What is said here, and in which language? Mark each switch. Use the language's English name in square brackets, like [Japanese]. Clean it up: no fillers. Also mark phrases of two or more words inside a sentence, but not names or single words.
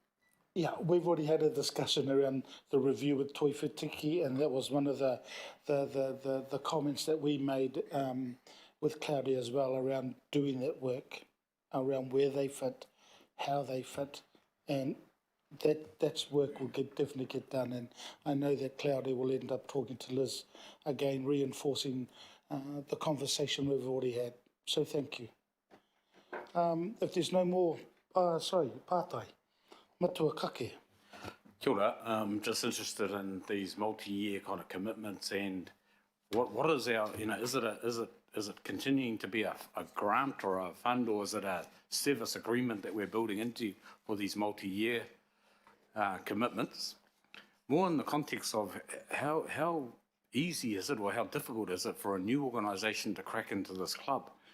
[English] Yeah, we've already had a discussion around the review with Toi Whetiki, and that was one of the comments that we made with Claudia as well around doing that work, around where they fit, how they fit, and that's work will definitely get done. And I know that Claudia will end up talking to Liz again, reinforcing the conversation we've already had. So thank you. If there's no more, [Māori] pātai, matua kake. Kia ora, [English] just interested in these multi-year kind of commitments and what is our, is it continuing to be a grant or a fund, or is it a service agreement that we're building into for these multi-year commitments? More in the context of how easy is it or how difficult is it for a new organisation to crack into this club?